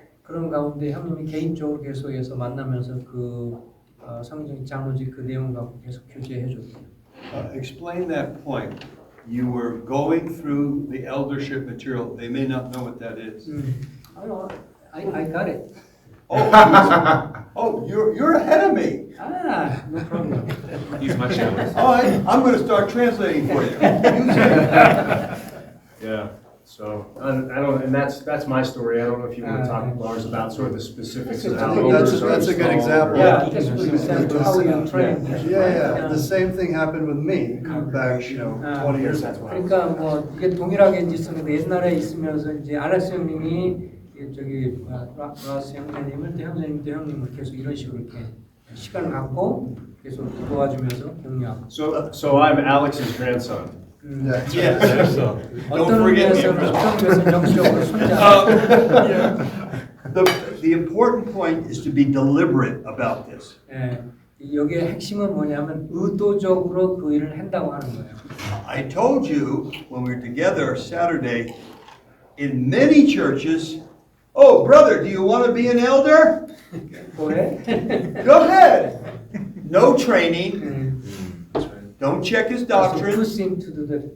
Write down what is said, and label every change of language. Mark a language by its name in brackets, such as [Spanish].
[Korean] 그런 가운데 형님이 개인적으로 계속해서 만나면서 그 성경 장로직 그 내용 갖고 계속 교제해 줬어요. [English] Explain that point. You were going through the eldership material. They may not know what that is. I got it. Oh, you're ahead of me. No problem. He's much younger. All right, I'm going to start translating for you. Yeah. So and that's my story. I don't know if you want to talk, Lars, about sort of the specifics of how elders are That's a good installed, example. Yeah, just for example, how you train. Yeah. The same thing happened with me back, 20 years ago. [Korean] 그러니까 뭐 이게 동일하게 이제 있었는데 옛날에 있으면서 이제 알렉스 형님이 저기 라스 형제님을 또 형제님 또 형님을 계속 이런 식으로 이렇게 시간을 갖고 계속 도와주면서 격려하고. [English] So I'm Alex's grandson. Yes. [Korean] 어떤 의미에서는 영적으로 손자. [English] The important point is to be deliberate about this. [Korean] 예, 여기에 핵심은 뭐냐면 의도적으로 그 일을 한다고 하는 거예요. [English] I told you when we were together Saturday, in many churches, oh, brother, do you want to be an elder? Go ahead. Go ahead. No training. Don't check his doctrine. Push him to do that.